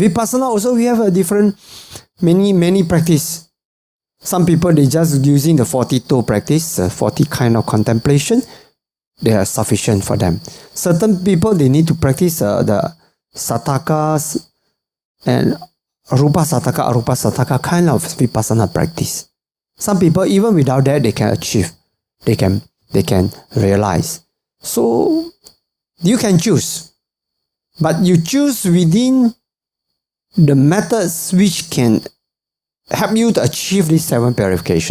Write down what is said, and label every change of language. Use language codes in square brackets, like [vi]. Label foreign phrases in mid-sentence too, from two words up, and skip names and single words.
[en] Vipassana also, we have a different, many practice. Some people, they just using the 40-toe practice, 40 kind of contemplation. They are sufficient for them. Certain people, they need to practice the satakas and [pi] rupa sataka, arupa sataka [en] kind of vipassana practice. Some people, even without that, they can achieve. They can realize. So you can choose, but you choose within the methods which can help you to achieve this 7 purification.